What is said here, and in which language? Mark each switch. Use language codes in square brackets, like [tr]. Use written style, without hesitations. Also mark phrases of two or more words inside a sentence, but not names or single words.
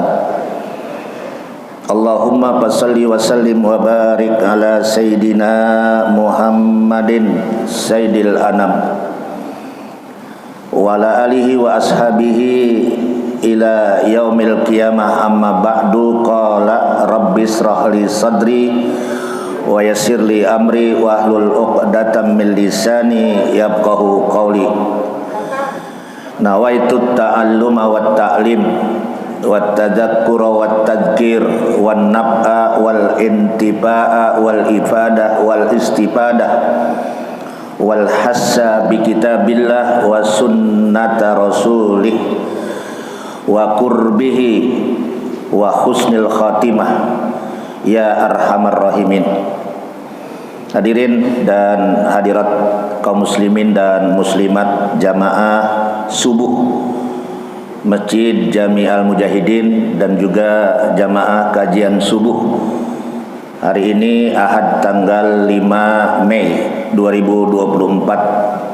[ar] اللهم صل وسلم وبارك على سيدنا محمد سيد الأنام وعلى آله وأصحابه إلى يوم القيامة. أما بعد. قال رب اشرح لي صدري ويسر لي أمري واحلل عقدة من لساني يفقهوا قولي. نويت التعلم والتعليم والتذكر والتذكير والنفع والانتفاع والإفادة والاستفادة والحث بكتاب الله وسنة رسوله وقربه وحسن الخاتمة يا أرحم الراحمين. [id] Hadirin dan hadirat kaum muslimin dan muslimat jamaah subuh Masjid Jami Al-Mujahidin dan juga jamaah kajian subuh. Hari ini Ahad tanggal 5 Mei 2024.